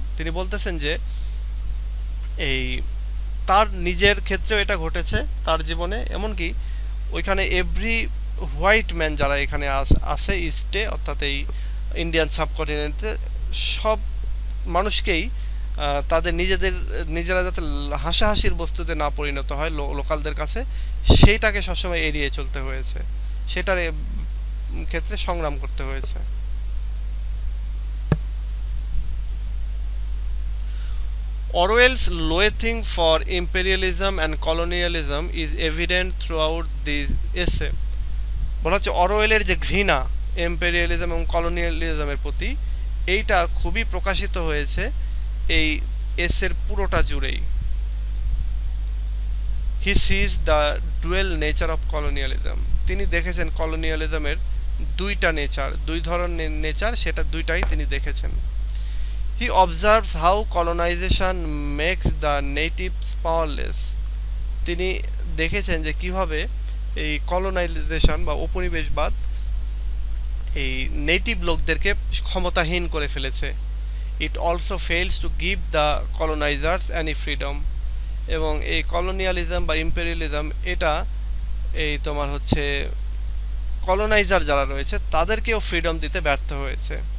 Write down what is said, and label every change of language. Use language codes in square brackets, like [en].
[bn] তিনি বলতেছেন যে এই তার নিজের ক্ষেত্রেও এটা ঘটেছে তার জীবনে, এমনকি ওইখানে [en] every white man [bn] যারা এখানে আছে ইস্টে, অর্থাৎ এই ইন্ডিয়ান সাবকন্টিনেন্টে, সব মানুষকেই তাদের নিজেরা যাতে হাসাহাসির বস্তুতে না পরিণত হয় লোকালদের কাছে, সেইটাকে সবসময় এড়িয়ে চলতে হয়েছে, সেটার ক্ষেত্রে সংগ্রাম করতে হয়েছে। [en] Orwell's loathing for imperialism and colonialism is evident throughout this essay. [bn] বলা হচ্ছে অরওয়েলের যে ঘৃণা ইম্পেরিয়ালিজম এবং কলোনিয়ালিজমের প্রতি, এইটা খুবই প্রকাশিত হয়েছে এই এসের পুরোটা জুড়েই। [en] he sees the dual nature of colonialism, [bn] তিনি দেখেছেন কলোনিয়ালিজমের দুইটা নেচার, দুই ধরনের নেচার, সেটা দুইটাই তিনি দেখেছেন। [en] He observes how colonization makes the natives powerless. [bn] তিনি দেখেছেন যে কিভাবে এই কলোনাইজেশন বা উপনিবেশবাদ এই নেটিভ লোকদেরকে ক্ষমতাহীন করে ফেলেছে। [en] it also fails to give the colonizers any freedom, [bn] এবং এই কলোনিয়ালিজম বা ইম্পেরিয়ালিজম এটা এই তোমার হচ্ছে কলোনাইজার যারা রয়েছে তাদেরকেও ফ্রিডম দিতে ব্যর্থ হয়েছে।